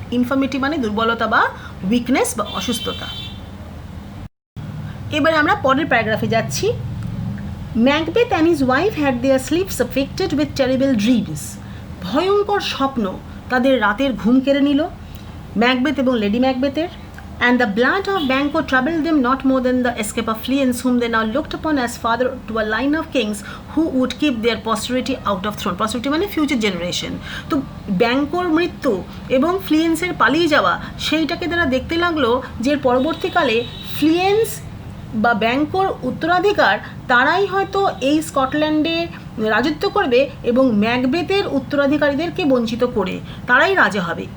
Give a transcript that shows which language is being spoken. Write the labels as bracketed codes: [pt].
[bn] ইনফার্মিটি মানে দুর্বলতা বা উইকনেস বা অসুস্থতা। এবার আমরা পরের প্যারাগ্রাফে যাচ্ছি। [en] Macbeth and his wife had their sleeps affected with terrible dreams. [bn] ভয়ঙ্কর স্বপ্ন তাদের রাতের ঘুম কেড়ে নিল ম্যাকবেথ এবং lady ম্যাকবেথের। [en] And the blood of Banquo troubled them not more than the escape of Fleance, whom they now looked upon as father to a line of kings who would keep their posterity out of throne. [bn] Posterity মানে future generation. তো ব্যাংকোর মৃত্যু এবং ফ্লিয়েন্সের পালিয়ে যাওয়া, সেইটাকে তারা দেখতে লাগলো যে পরবর্তীকালে ফ্লিয়েন্স বা ব্যাংকোর উত্তরাধিকার তারাই হয়তো এই স্কটল্যান্ডে রাজত্ব করবে এবং ম্যাকবেথের উত্তরাধিকারীদেরকে বঞ্চিত করে তারাই রাজা হবে।